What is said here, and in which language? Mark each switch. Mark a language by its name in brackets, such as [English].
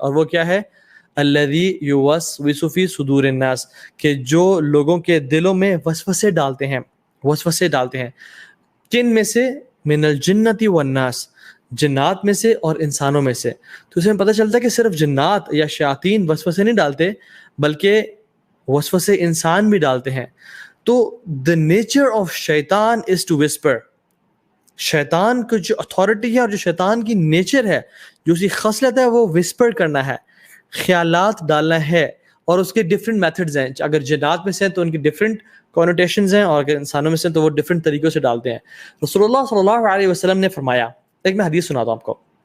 [Urdu] اور وہ کیا ہے؟ [Arabic] الذی یوسوس فی صدور الناس، [Urdu] کہ جو لوگوں کے دلوں میں وسوسے ڈالتے ہیں. کن میں سے؟ [Arabic] من الجنۃ والناس، [Urdu] جنات میں سے اور انسانوں میں سے. تو اس میں پتہ چلتا ہے کہ صرف جنات یا شیاطین وسوسے نہیں ڈالتے، بلکہ وسوسے انسان بھی ڈالتے ہیں. [English] تو the nature of شیطان is to whisper. [Urdu] شیطان کو جو اتھارٹی ہے اور جو شیطان کی نیچر ہے، جو اسی خصلت ہے، وہ وسپر کرنا ہے، خیالات ڈالنا ہے. اور اس کے ڈفرینٹ میتھڈز ہیں. اگر جنات میں سے ہیں تو ان کی ڈفرینٹ کونوٹیشنز ہیں، اور اگر انسانوں میں سے ہیں تو وہ ڈفرینٹ طریقوں سے ڈالتے ہیں. رسول اللہ صلی اللہ علیہ وسلم نے فرمایا، ایک میں حدیث سناتا ہوں آپ کو.